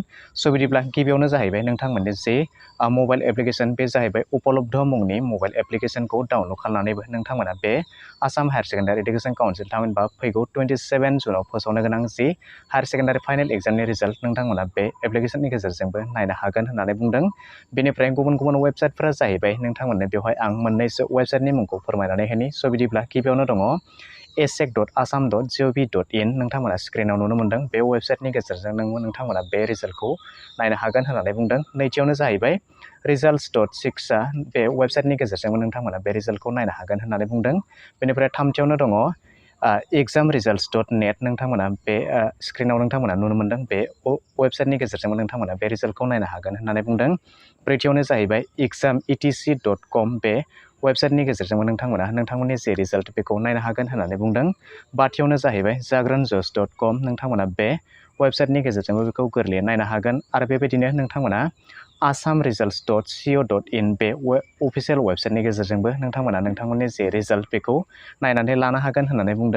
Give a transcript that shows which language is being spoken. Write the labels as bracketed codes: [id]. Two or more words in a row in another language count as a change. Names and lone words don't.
[brx] बिदिब्ला गिबियावनो जाहैबाय नोंथांमोननि जे [en] mobile application [brx] बे जाहैबाय उपलब्ध मुंनि [en] mobile application [brx] डाउनलड खालामनानैबो नोंथांमोना बे आसाम हायर सेकेन्डारि एडुकेसन काउन्सिल थामहिनबा फैगौ 27 जुनाव फोसावनो गोनां जि [en] higher secondary final exam result [brx] नोंथांमोना बे एप्लिकेसननि गेजेरजोंबो नायनो हागोन होननानै बुंदों। बेनिफ्राय गुबुन वेबसाइटफोरा जाहैबाय नोंथांमोननो बेवहाय आं मोननैसो वेबसाइटनि मुंखौ फोरमायनानै होनि। बिदिब्ला गिबियावनो दङ ahsec.assam.gov.in नोंथांमोना स्क्रिनाव नुनो मोनदों। बे वेबसाइटनि गेजेरजों नोंथांमोना बे रिजाल्टखौ नायनो हागोन होननानै बुंदों। नैथियावनो जाहैबाय results.6 बे वेबसाइटनि गेजेरजोंबो नोंथांमोना बे रिजाल्टखौ नायनो हागोन होननानै बुंदों। बेनिफ्राय थामथियावनो दङ examresults.net नोंथांमोना बे स्क्रिनाव नोंथांमोना नुनो मोनदों। बे वेबसाइटनि गेजेरजोंबो नोंथांमोना बे रिजाल्टखौ नायनो हागोन होननानै बुंदों। ब्रैथियावनो जाहैबाय exam.etc.com बे वेबसाइटनि गेजेरजोंबो नोंथांमोननि जे रिजाल्ट बेखौ नायनो हागोन होननानै बुंदों। बाथियावनो जाहैबाय जाग्रोनजस.com नोंथांमोना बे वेबसाइटनि गेजेरजोंबो बेखौ गोरलैयै नायनो हागोन। आरो बेबायदिनो नोंथांमोना assamresults.co.in बे [en] official website [brx] गेजेरजोंबो नोंथांमोननि जे रिजाल्ट बेखौ नायनानै लानो हागोन होननानै बुंदों।